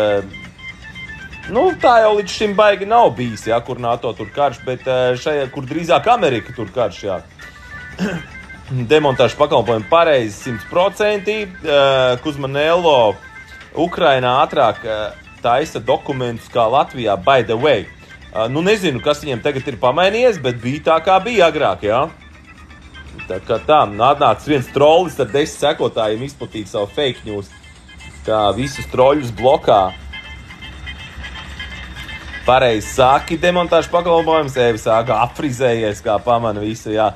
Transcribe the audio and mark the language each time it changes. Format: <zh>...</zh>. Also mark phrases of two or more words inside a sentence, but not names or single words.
<lv>Tā jau līdz šim baigi nav bijis, jā, kur NATO tur karš, bet šajā, kur drīzāk Amerika tur karš, jā. Demontāžu pakalpojumi pareizi 100%. Kuzmanello Ukrainā ātrāk taisa dokumentus kā Latvijā,</lv> <en>by the way.</en> <lv>Nezinu, kas viņiem tagad ir pamainījies, bet bija tā, kā bija agrāk, jā. Tā kā tā, nāc viens trollis ar 10 sekotājiem izplatīt savu</lv> <en>fake news.</en> <lv>Tā visus troļus blokā. Pareizi saki, demontāžu pakalpojums, Eva saka, apfrizējies, kā pamana visu, jā.</lv>